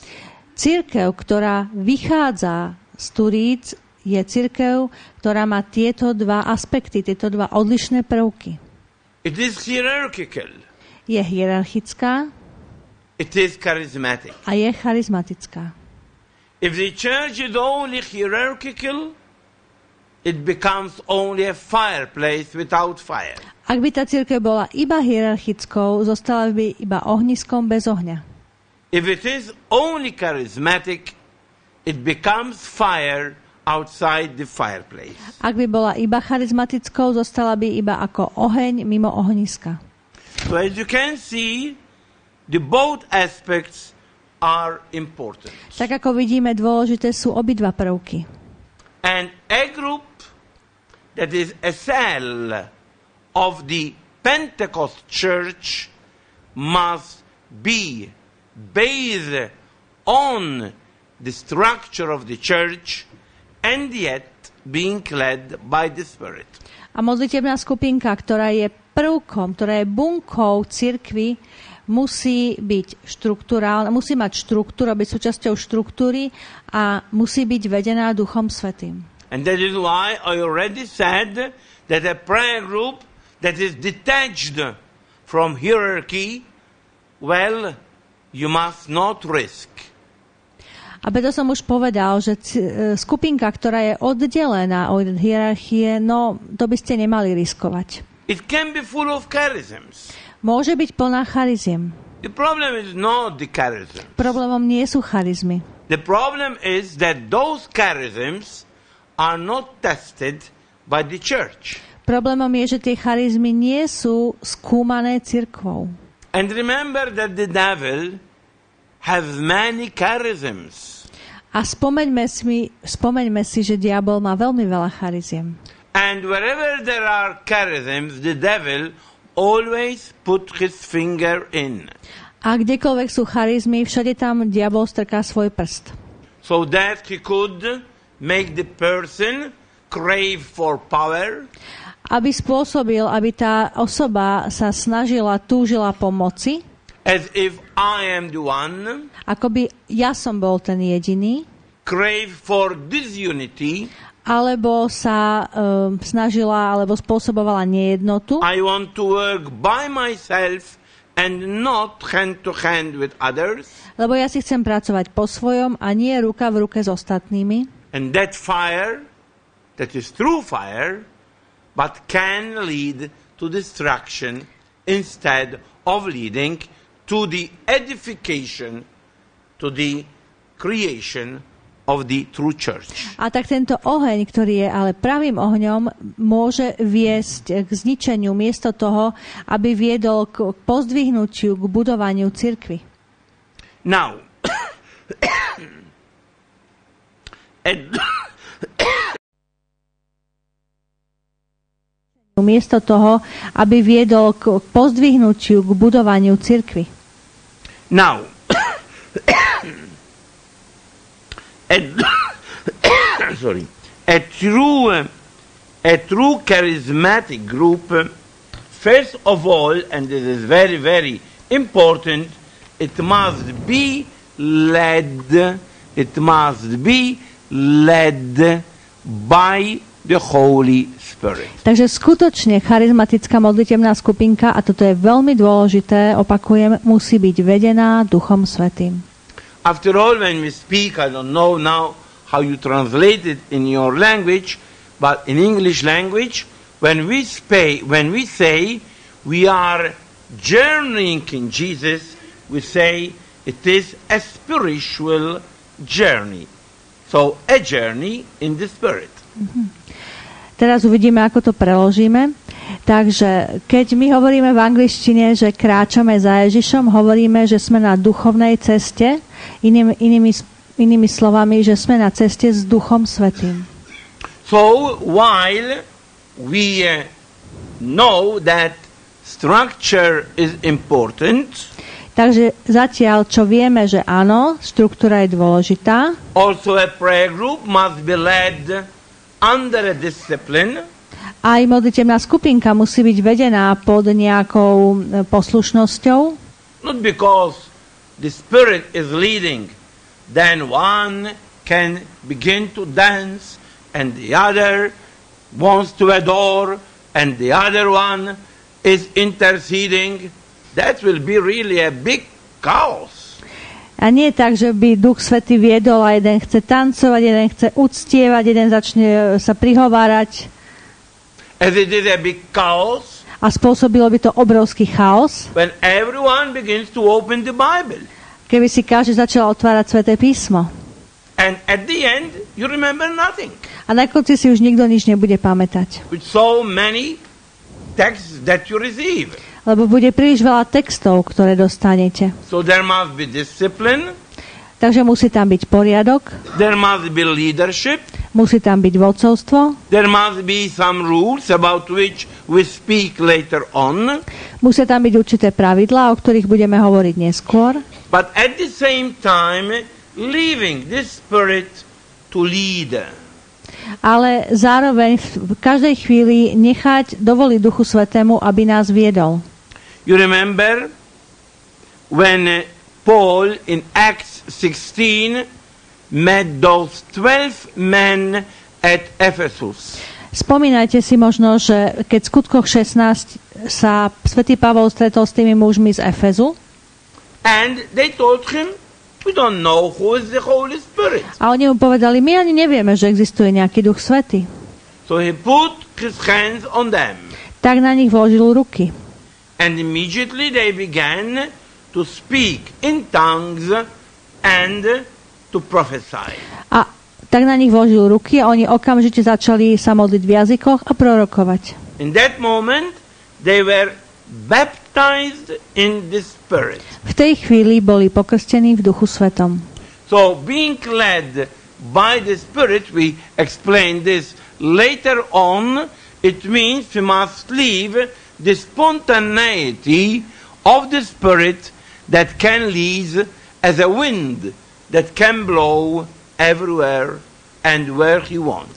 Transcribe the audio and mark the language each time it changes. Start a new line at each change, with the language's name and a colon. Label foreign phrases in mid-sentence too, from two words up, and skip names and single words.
Slovak: Cirkev, ktorá vychádza z Turíc, je cirkev, ktorá má tieto dva aspekty, tieto dva odlišné prvky.
English: It is hierarchical.
Slovak: Je hierarchická
English: It is charismatic.
Slovak: a je charizmatická.
English: If the church is only hierarchical, it becomes only a fireplace without fire.
Slovak: Ak by tá cirkev bola iba hierarchickou, zostala by iba ohniskom bez ohňa.
English: If it is only charismatic, it becomes fire outside the fireplace.
Slovak: Ak by bola iba charizmatickou, zostala by iba ako oheň mimo ohniska.
English: So as you can see, the both aspects are important.
Slovak: Tak ako vidíme, dôležité sú obidva prvky.
English: And a group that is a cell of the Pentecost church must be based on the structure of the church and yet being led by the Spirit.
Slovak: A modlitebná skupinka, ktorá je prvkom, ktorá je bunkou cirkvi, musí byť štruktúrálna, musí mať štruktúru, byť súčasťou štruktúry a musí byť vedená Duchom Svätým.
English: And that is why I already said that a prayer group that is detached from hierarchy, well, you must not risk.
Slovak: A preto som už povedal, že skupinka, ktorá je oddelená od hierarchie, no to by ste nemali riskovať.
English: It can be full of charisms.
Slovak: Môže byť plná chariziem.
English: The problem is not the charisms.
Slovak: Problémom nie sú charizmy.
English: The problem is that those charisms are not tested by the church.
Slovak: Problémom je, že tie charizmy nie sú skúmané cirkvou.
English: And remember that the devil has many charisms.
Slovak: A spomeňme si, že diabol má veľmi veľa chariziem.
English: And wherever there are charisms, the devil always put his finger in.
Slovak: A kdekoľvek sú charizmy, všade tam diabol strká svoj prst.
English: So that he could make the person crave for power.
Slovak: Aby spôsobil, aby tá osoba sa snažila, túžila po moci.
English: As if I am the one.
Slovak: Akoby ja som bol ten jediný.
English: Crave for disunity.
Slovak: Alebo sa snažila, alebo spôsobovala nejednotu.
English: I want to work by myself and not hand to hand with others.
Slovak: Lebo ja si chcem pracovať po svojom a nie ruka v ruke s ostatnými.
English: And that fire, that is true fire, but can lead to destruction instead of leading to the edification, to the creation of the true church.
Slovak: A tak tento oheň, ktorý je ale pravým ohňom, môže viesť k zničeniu miesto toho, aby viedol k pozdvihnutiu, k budovaniu cirkvi. Now, miesto toho, aby viedol k pozdvihnutiu, k budovaniu cirkvi.
English: Now, a true charismatic group, first of all, and this is very, very important, it must be led by the Holy Spirit.
Slovak: Takže skutočne charizmatická modlitebná skupinka, a toto je veľmi dôležité, opakujem, musí byť vedená Duchom Svätým.
English: After all, when we speak, I don't know now how you translate it in your language, but in English language, when we say we are journeying in Jesus, we say it is a spiritual journey. So a journey in the Spirit.
Slovak: Teraz uvidíme, ako to preložíme. Takže keď my hovoríme v angličtine, že kráčame za Ježišom, hovoríme, že sme na duchovnej ceste, inými slovami, že sme na ceste s Duchom Svätým.
English: So while we know that structure is important,
Slovak: takže zatiaľ, čo vieme, že áno, štruktúra je dôležitá,
English: also a prayer group must be led under a discipline.
Slovak: Aj modlitebná skupinka musí byť vedená pod nejakou poslušnosťou.
English: Not because the Spirit is leading, then one can begin to dance and the other wants to adore and the other one is interceding. That will be really a big chaos.
Slovak: A nie tak, že by Duch Svätý viedol a jeden chce tancovať, jeden chce uctievať, jeden začne sa prihovárať.
English: As it is a big chaos.
Slovak: A spôsobilo by to obrovský chaos.
English: When everyone begins to open the Bible.
Slovak: Keby si každý začal otvárať Sväté písmo.
English: And at the end you remember nothing.
Slovak: A na konci si už nikto nič nebude pamätať.
English: With so many texts that you receive.
Slovak: Lebo bude príliš veľa textov, ktoré dostanete.
English: So there must be discipline.
Slovak: Takže musí tam byť poriadok.
English: There must be leadership.
Slovak: Musí tam byť vodcovstvo.
English: There must be some rules about which we speak later on.
Slovak: Musia tam byť určité pravidlá, o ktorých budeme hovoriť neskôr.
English: But at the same time, leaving this Spirit to lead.
Slovak: Ale zároveň v každej chvíli dovoliť Duchu Svätému, aby nás viedol.
English: You remember when Paul in Acts 16 met those 12 men at Ephesus.
Slovak: Spomínajte si možno, že keď v skutkoch 16 sa svätý Pavol stretol s tými mužmi z Efezu.
English: And they told him, we don't know who is the Holy Spirit.
Slovak: A oni mu povedali, my ani nevieme, že existuje nejaký Duch Svätý.
English: So he put his hands on them.
Slovak: Tak na nich vložil ruky.
English: And immediately they began to speak in tongues and to prophesy.
Slovak: A tak na nich vložil ruky a oni okamžite začali sa modliť v jazykoch a prorokovať.
English: In that moment they were baptized in the Spirit.
Slovak: V tej chvíli boli pokrstení v Duchu Svätom.
English: So being led by the Spirit, we explain this later on, it means we must leave the spontaneity of the Spirit that can lead as a wind that can blow everywhere and where he wants.